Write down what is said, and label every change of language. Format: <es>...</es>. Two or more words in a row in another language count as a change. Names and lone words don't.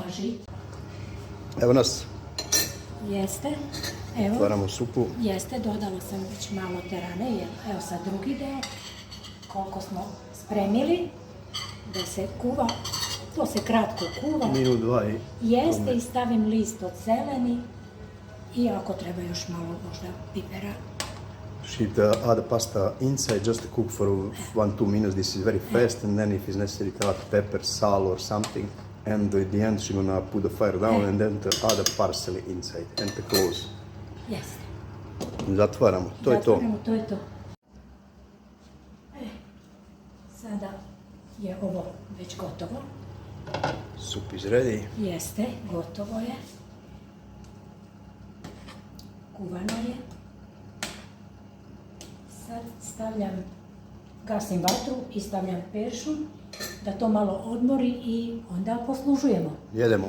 <sr>Važi. Evo nas, Jeste. Evo. otvaramo supu. Jeste, dodala sam već malo terane, jer evo sad drugi deo, koliko smo spremili, da se kuva, to se kratko kuva. Minut, dva i... Jeste i stavim list od zeleni i ako treba još malo možda pipera.</sr> <en>She add the pasta inside just to cook for 1-2 minutes. This is very fast, and then if it's necessary to add pepper, salt or something. And at the end, she's gonna put the fire down and then to add the parsley inside and to close.</en> <sr>Jeste. Zatvaramo, to je to. Zatvaramo, to je to. Sada je ovo već gotovo.</sr> <en>Soup is ready.</en> <sr>Jeste, gotovo je. Kuvano je. Sad stavljam, gasim vatru i stavljam peršun da to malo odmori i onda poslužujemo. Jedemo,</sr>